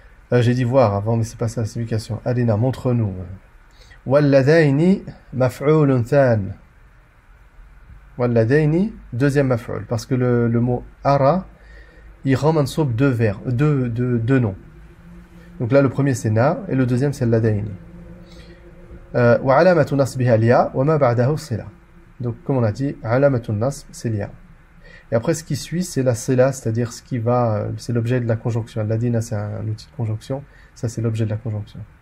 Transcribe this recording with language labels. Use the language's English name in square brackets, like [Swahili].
[French] J'ai dit voir avant, mais c'est pas ça la signification. Arina, montre-nous. [Arabic] Walladaini maf'oulun than. [French] Walladaini, deuxième maf'oul. Parce que le mot ara, il rend mansoub deux noms. Donc là, le premier c'est na, et le deuxième c'est ladaini. [Arabic] وعلامة نصبها الياء وما بعده الصلة. [French] Donc comme on a dit, [Arabic] علامة النصب [French] c'est l'ya. Et après ce qui suit c'est la sila, c'est-à-dire ce qui va, c'est l'objet de la conjonction. Ladina c'est un outil de conjonction, ça c'est l'objet de la conjonction.